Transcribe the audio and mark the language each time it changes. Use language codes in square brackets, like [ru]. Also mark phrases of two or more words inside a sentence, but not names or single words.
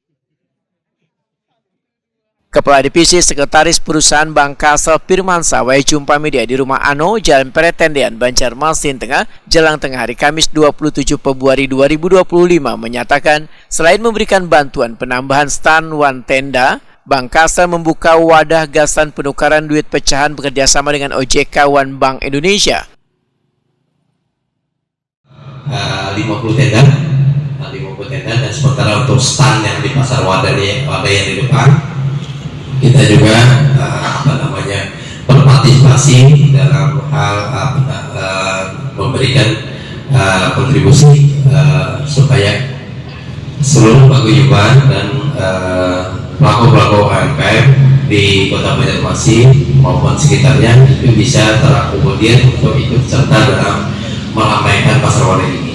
[id] Kepala Divisi Sekretaris Perusahaan Bank Kalsel Firmansyah jumpa media di Rumah Ano, Jalan Peretendean, Banjarmasin Tengah, Jelang Tengah hari Kamis 27 Februari 2025 menyatakan selain memberikan bantuan penambahan stand wan tenda, Bank Kalsel membuka wadah gasan penukaran duit pecahan bekerjasama dengan OJK wan Bank Indonesia. 50 tenda dan sementara untuk stand yang di Pasar Wadai yang di depan, kita juga berpartisipasi dalam hal memberikan kontribusi supaya seluruh paguyuban dan pelaku-pelaku UMKM di Kota Banjarmasin maupun sekitarnya itu bisa terakomodir untuk ikut serta dalam meramaikan Pasar Wadai ini.